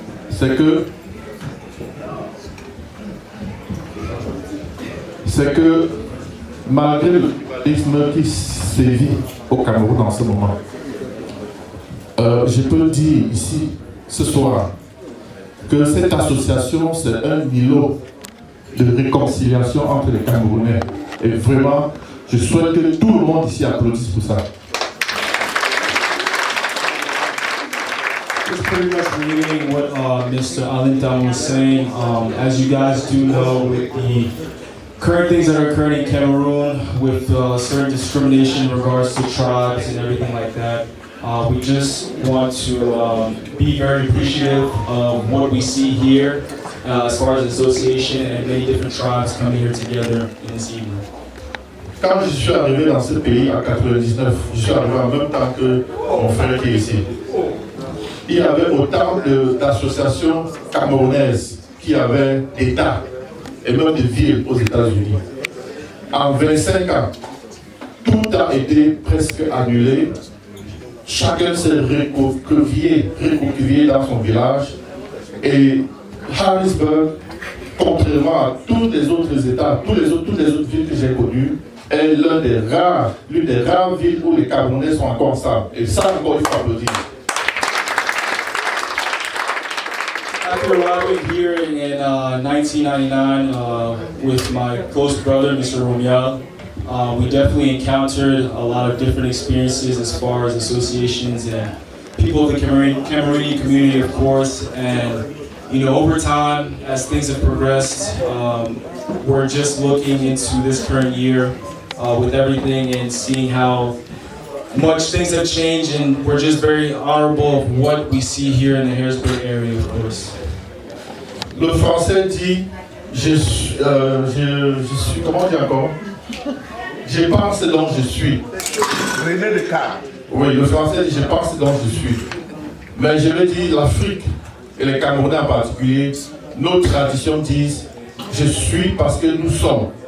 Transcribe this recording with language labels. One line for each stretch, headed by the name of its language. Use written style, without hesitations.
French: C'est que malgré le tribalisme qui sévit au Cameroun en ce moment, je peux dire ici, ce soir, que cette association, c'est un îlot de réconciliation entre les Camerounais. Et vraiment, je souhaite que tout le monde ici applaudisse pour ça.
English: Just pretty much reiterating what Mr. Alintam was saying. As you guys do know, with the current things that are occurring in Cameroon, with certain discrimination in regards to tribes and everything like that, we just want to be very appreciative of what we see here as far as association and many different tribes coming here together in this evening.
French: Quand je suis arrivé dans ce pays en 99, je suis arrivé en même temps que mon frère qui est ici. Il y avait autant d'associations camerounaises qui avaient d'États et même de villes aux États-Unis. En 25 ans, tout a été presque annulé. Chacun s'est recroquevillé dans son village. Et Harrisburg, contrairement à tous les autres États, toutes les autres villes que j'ai connues, est l'une des rares villes où les Camerounais sont encore stables. Et ça, encore, il faut applaudir.
English: After arriving here in 1999 with my close brother, Mr. Romial, we definitely encountered a lot of different experiences as far as associations and people of the Cameroonian community, of course. And you know, over time, as things have progressed, we're just looking into this current year with everything and seeing how much things have changed, and we're just very honorable of what we see here in the Harrisburg area, of course.
French: Le français dit, je suis, comment dire encore? Je pense dont je suis. René Descartes. Oui, le français dit, je pense dont je suis. Mais je veux dire, l'Afrique, et les Camerounais en particulier, nos traditions disent, je suis parce que nous sommes.